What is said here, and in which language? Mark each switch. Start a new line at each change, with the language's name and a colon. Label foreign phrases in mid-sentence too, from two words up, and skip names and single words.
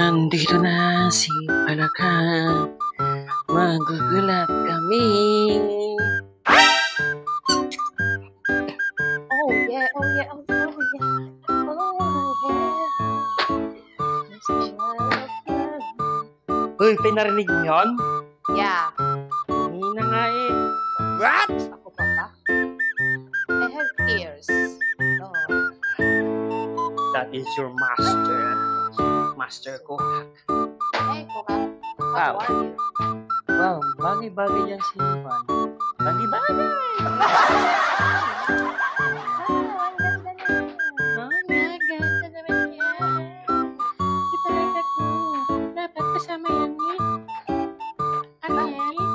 Filipino: Nandito na si Palaka. Magugulat kami.
English: Oh yeah, oh yeah, oh yeah, oh yeah. Oh yeah.
Filipino: Uy, pinarinig mo yun? Yeah. Hina nga eh. What? Ako pa ba?
English: I have ears. Oh. That is your master.
Filipino: Master ko. Hey, Kuha. Wow.
English: How are you?
Filipino: Wow, bagay-bagay yan si Juan. Bagay-bagay! Ang ganda naman. Mga ganda naman yan. Si Palaka ko. Dapat kasama yan eh. Ariel.